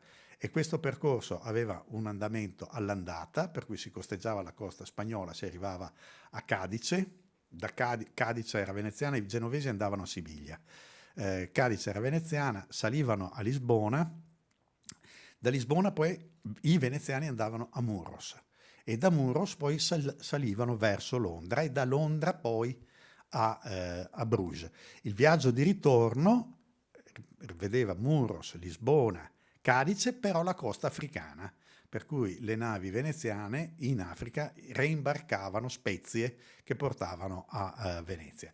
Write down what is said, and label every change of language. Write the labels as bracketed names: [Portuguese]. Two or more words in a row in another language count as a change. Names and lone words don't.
[Italian] E questo percorso aveva un andamento all'andata, per cui si costeggiava la costa spagnola, si arrivava a Cadice, da Cadice era veneziana, i genovesi andavano a Siviglia, Cadice era veneziana, salivano a Lisbona, da Lisbona poi i veneziani andavano a Muros e da Muros poi salivano verso Londra e da Londra poi a Bruges. Il viaggio di ritorno vedeva Muros, Lisbona, Cadice, però la costa africana, per cui le navi veneziane in Africa reimbarcavano spezie che portavano a Venezia.